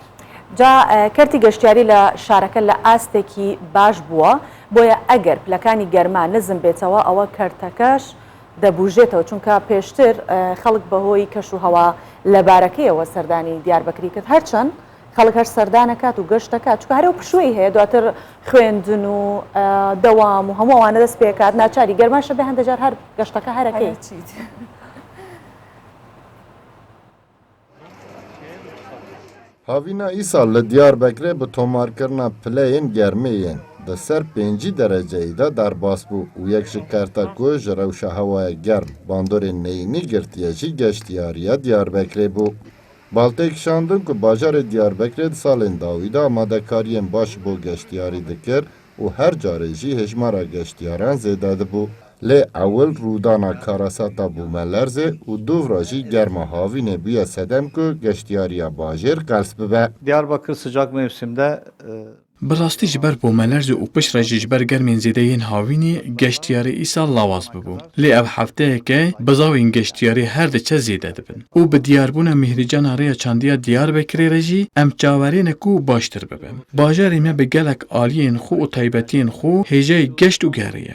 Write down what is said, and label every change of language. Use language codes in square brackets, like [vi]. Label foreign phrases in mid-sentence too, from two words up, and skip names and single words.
[ckb] جا کەرتی گەشتیاری لە شارەکە لە ئاستێکی باش بووە بۆیە ئەگەر پلەکانی گەرما نزم بێتەوە ئەوە کەرتەکەش دەبوژێتەوە چونکە پێشتر خەڵک بەهۆی کەش و هەوا لە بارەکەیەوە سەردانی دیاربەکری کرد هەرچەند خەڵک هەر سەردانەکات و گەشتەکات چونکە هەرێ پشووی هەیە دواتر خوێندن و دەوام و هەمووانە دەست پێکات ناچاری گەرماشە بێ هەندێک جار هەر گەشتەکە هەرەکەی [ku] Havîna îsal li Diyarbekirê bi tomarkirina pileyên germê yên di ser 5 dereceyê de derbas bû û yek ji kerta ku ji rewşa hewaya germ bandorên neyînî girtiye jî geştiyariya Diyarbekirê bû. Baltê kişandin ku bajarê Diyarbekirê di salên dawî de amadekariyên baş bo geştiyarî dikir û her carê jî hejmara geştiyaran zêde dibû. Lê ewil rûdana karasata bûmelerzê û duvra jî germa havînê bûye sedem ku geştiyariya bajêr qels bibe. [tr] Diyarbakır sıcak mevsimde [ku] Bi rastî ji ber bûmelerzê û piştre jî ji ber germên zêdeyên havînê geştiyarê îsal lawaz bibû. Lê ev hefteyeke bizavên geştiyarî her diçe zêde dibin. û bi diyarbûna Mihricana Rêya Çandiya Diyarbekirê re jî em çawerîne ku baştir bibin. Bajarê me bi gelek aliyên xwe û taybetiyên xwe hêjeyê geşt û gerê ye.